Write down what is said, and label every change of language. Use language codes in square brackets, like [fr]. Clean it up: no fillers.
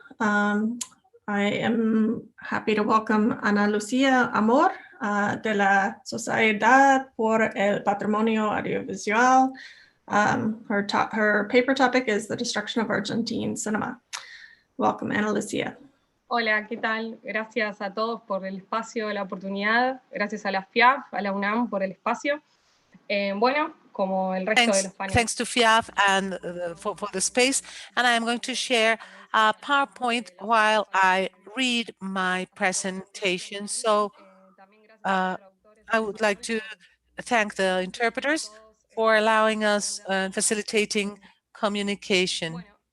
[en] I am happy to welcome Ana Lucia Amor de la Sociedad por el Patrimonio Audiovisual. Her paper topic is the destruction of Argentine cinema. Welcome, Ana Lucia. [es] Hola, ¿qué tal? Gracias a todos por el espacio, la oportunidad. Gracias a la FIAF, a la UNAM por el espacio. Bueno, como el resto de los paneles. [en] Thanks to FIAF and for the space. And I am going to share a PowerPoint while I read my presentation. So I would like to thank the interpreters for allowing us and facilitating communication.